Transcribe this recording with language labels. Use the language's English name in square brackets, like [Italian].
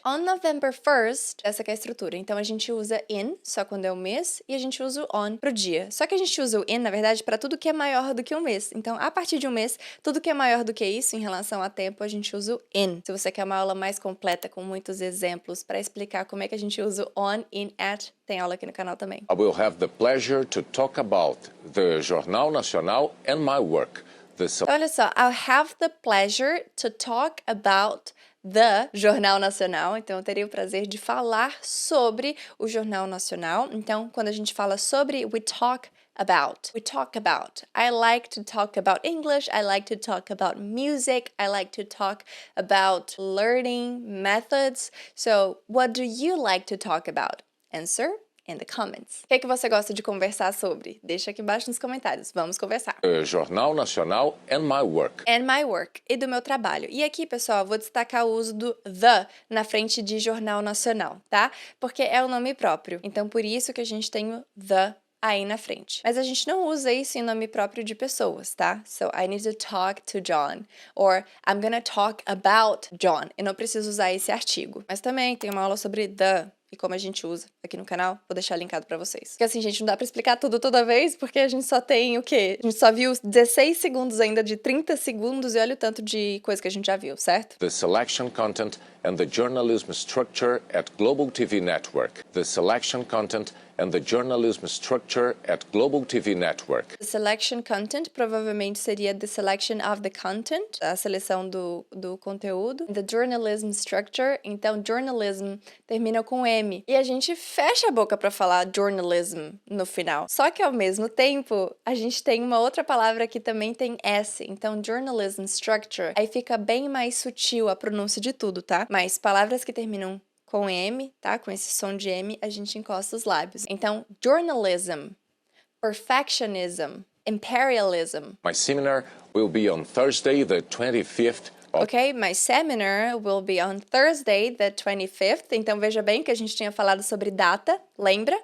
[English] On November 1st, [Portuguese] essa que é a estrutura. Então, a gente usa in, só quando é o mês, e a gente usa o on pro dia. Só que a gente usa o in, na verdade, para tudo que é maior do que um mês. Então, a partir de um mês, tudo que é maior do que isso, em relação a tempo, a gente usa o in. Se você quer uma aula mais completa, com muitos exemplos, para explicar como é que a gente usa o on, in, at, tem aula aqui no canal também. [English] I will have the pleasure to talk about the Jornal Nacional and my work. [Portuguese] Olha só, [English] I'll have the pleasure to talk about the Jornal Nacional. [Portuguese] Então, eu teria o prazer de falar sobre o Jornal Nacional. Então, quando a gente fala sobre, [English] we talk about. We talk about. I like to talk about English. I like to talk about music. I like to talk about learning methods. So, what do you like to talk about? Answer in the comments. [Portuguese] O que é que você gosta de conversar sobre? Deixa aqui embaixo nos comentários. Vamos conversar. [English] Jornal Nacional and my work. And my work. [Portuguese] E do meu trabalho. E aqui, pessoal, vou destacar o uso do the na frente de Jornal Nacional, tá? Porque é o nome próprio. Então, por isso que a gente tem o the aí na frente. Mas a gente não usa isso em nome próprio de pessoas, tá? [English] So, I need to talk to John. Or, I'm gonna talk about John. [Portuguese] Eu não preciso usar esse artigo. Mas também tem uma aula sobre the e como a gente usa aqui no canal, vou deixar linkado pra vocês. Porque assim, gente, não dá pra explicar tudo toda vez, porque a gente só tem o quê? A gente só viu 16 segundos ainda de 30 segundos e olha o tanto de coisa que a gente já viu, certo? [English] The selection content and the journalism structure at Global TV Network. The selection content and the journalism structure at Global TV Network. The selection content [Portuguese] provavelmente seria [English] the selection of the content, [Portuguese] a seleção do conteúdo. [English] The journalism structure, [Portuguese] então journalism termina com M. E a gente fecha a boca para falar journalism no final. Só que ao mesmo tempo, a gente tem uma outra palavra que também tem S. Então journalism structure, aí fica bem mais sutil a pronúncia de tudo, tá? Mas palavras que terminam com M, tá? Com esse som de M, a gente encosta os lábios. Então, journalism, perfectionism, imperialism. [English] My seminar will be on Thursday, the 25th of Ok, my seminar will be on Thursday, the 25th. [Portuguese] Então, veja bem que a gente tinha falado sobre data, lembra?